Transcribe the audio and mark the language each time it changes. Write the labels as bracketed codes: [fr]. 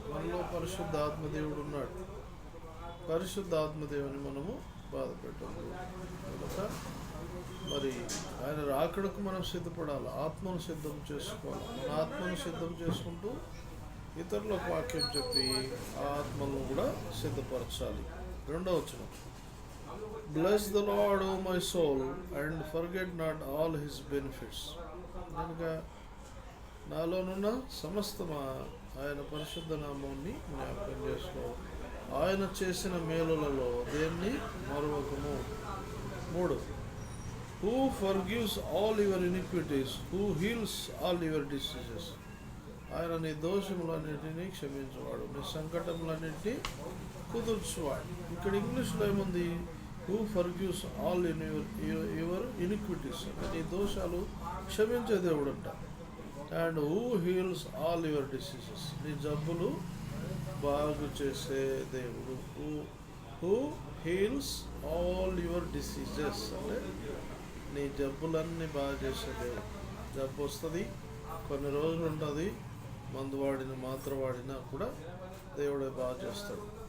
[te] మనలో పరిశుద్ధ ఆత్మదేవుడు ఉన్నాడు. పరిశుద్ధ ఆత్మదేవుని మనము బాధపెట్టదు. కనుక మరి ఆయన రాకడకు మనం సిద్ధపడాలి, ఆత్మను సిద్ధం చేసుకోవాలి. మన ఆత్మను సిద్ధం చేసుకుంటూ ఇతరులకు వాక్యం చెప్పి ఆ ఆత్మలను కూడా సిద్ధపరచాలి. 2వ వచనం, [en] Bless the Lord, O my soul, and forget not all his benefits. [te] కనుక నాలోనున్న సమస్తమా ఆయన పరిశుద్ధ నామాన్ని జ్ఞాపకం చేసుకో, ఆయన చేసిన మేలులలో దేన్ని మరొకము. [en] 3, Who forgives all your iniquities, who heals all your diseases. [te] ఆయన నీ దోషములన్నింటినీ క్షమించేవాడు, నీ సంకటములన్నింటినీ కుదుర్చువాడు. ఇక్కడ ఇంగ్లీష్లో ఏముంది? [en] Who forgives all in your iniquities. [te] నీ దోషాలు క్షమించే దేవుడు అంట. [en] and who heals all your diseases, [te] నీ జబ్బులు బాగు చేసే దేవుడు. [en] who heals all your diseases [te] అంటే నీ జబ్బులన్నీ బాగా చేసే దేవుడు. జబ్బు వస్తుంది, కొన్ని రోజులు ఉంటుంది, మందు వాడిన మాత్ర వాడినా కూడా దేవుడే బాగా చేస్తాడు.